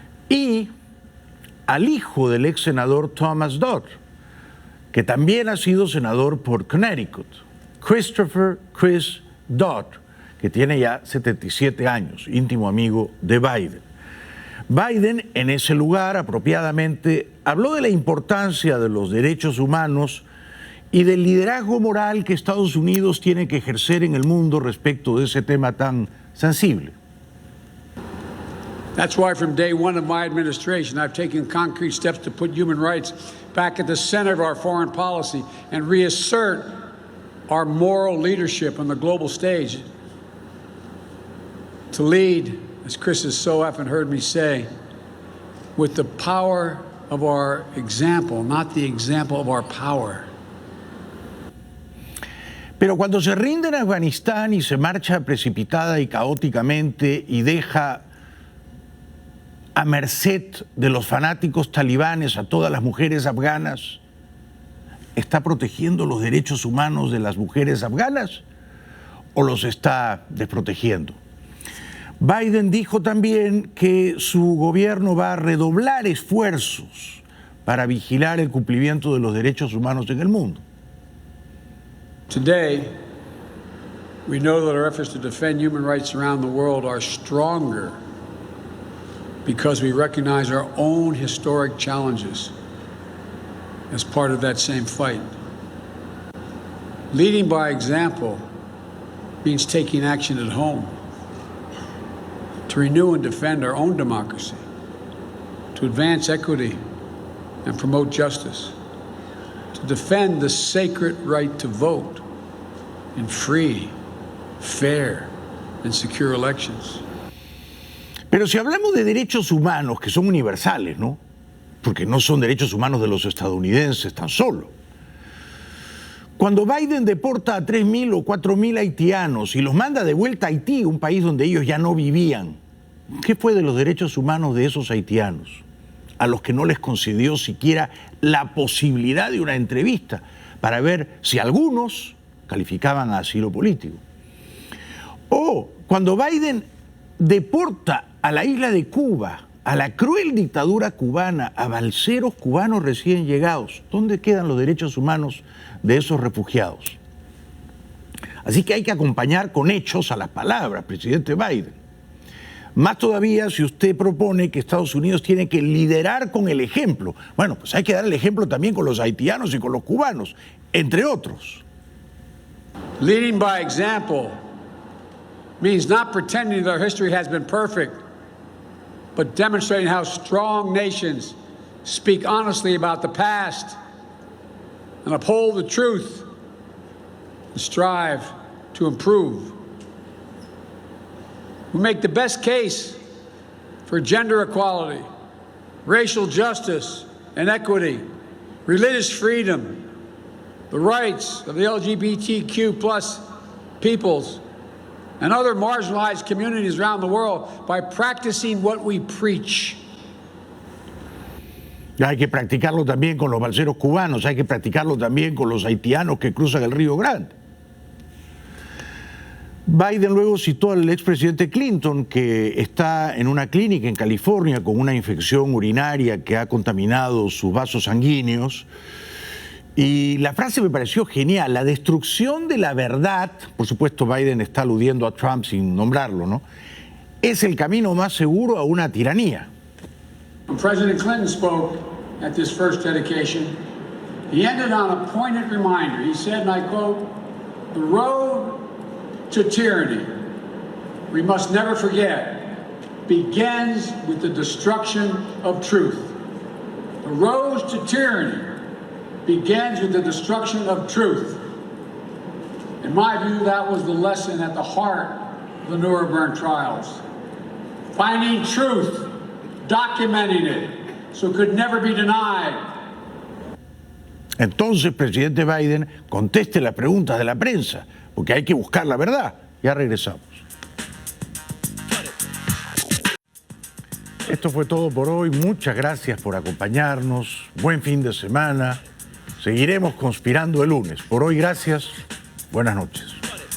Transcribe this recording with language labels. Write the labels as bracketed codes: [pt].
[es] y al hijo del ex senador Thomas Dodd, que también ha sido senador por Connecticut, Christopher Chris Dodd, que tiene ya 77 años, íntimo amigo de Biden. Biden, en ese lugar, apropiadamente, habló de la importancia de los derechos humanos y del liderazgo moral que Estados Unidos tiene que ejercer en el mundo respecto de ese tema tan sensible. [en] That's why from day one of my administration, I've taken concrete steps to put human rights back at the center of our foreign policy and reassert our moral leadership on the global stage. To lead, as Chris has so often heard me say, with the power of our example, not the example of our power. [es] Pero cuando se rinde en Afganistán y se marcha precipitada y caóticamente y deja a merced de los fanáticos talibanes a todas las mujeres afganas, ¿está protegiendo los derechos humanos de las mujeres afganas o los está desprotegiendo? Biden dijo también que su gobierno va a redoblar esfuerzos para vigilar el cumplimiento de los derechos humanos en el mundo. [en] Today, we know that our efforts to defend human rights around the world are stronger because we recognize our own historic challenges as part of that same fight. Leading by example means taking action at home to renew and defend our own democracy, to advance equity and promote justice, to defend the sacred right to vote in free, fair, and secure elections. [es] Pero si hablamos de derechos humanos que son universales, ¿no? Porque no son derechos humanos de los estadounidenses tan solo. Cuando Biden deporta a 3.000 o 4.000 haitianos y los manda de vuelta a Haití, un país donde ellos ya no vivían, ¿qué fue de los derechos humanos de esos haitianos? A los que no les concedió siquiera la posibilidad de una entrevista para ver si algunos calificaban a asilo político. O Cuando Biden deporta a la isla de Cuba, a la cruel dictadura cubana, a balseros cubanos recién llegados, ¿dónde quedan los derechos humanos de esos refugiados? Así que hay que acompañar con hechos a las palabras, presidente Biden. Más todavía si usted propone que Estados Unidos tiene que liderar con el ejemplo. Bueno, pues hay que dar el ejemplo también con los haitianos y con los cubanos, entre otros. [en] Leading by example means not pretending that our history has been perfect, but demonstrating how strong nations speak honestly about the past and uphold the truth and strive to improve. We make the best case for gender equality, racial justice and equity, religious freedom, the rights of the LGBTQ plus peoples and other marginalized communities around the world by practicing what we preach. [es] Hay que practicarlo también con los balseros cubanos, hay que practicarlo también con los haitianos que cruzan el Río Grande. Biden luego citó al expresidente Clinton, que está en una clínica en California con una infección urinaria que ha contaminado sus vasos sanguíneos. Y la frase me pareció genial: la destrucción de la verdad, por supuesto Biden está aludiendo a Trump sin nombrarlo, ¿no?, es el camino más seguro a una tiranía. [en] When President Clinton spoke at this first dedication, he ended on a poignant reminder. He said, and I quote, "The road to tyranny, we must never forget, begins with the destruction of truth." The road to tyranny begins with the destruction of truth. In my view, that was the lesson at the heart of the Nuremberg trials. Finding truth, documenting it, so it could never be denied. [es] Entonces, presidente Biden, conteste las preguntas de la prensa, porque hay que buscar la verdad. Ya regresamos. Esto fue todo por hoy. Muchas gracias por acompañarnos. Buen fin de semana. Seguiremos conspirando el lunes. Por hoy, gracias. Buenas noches.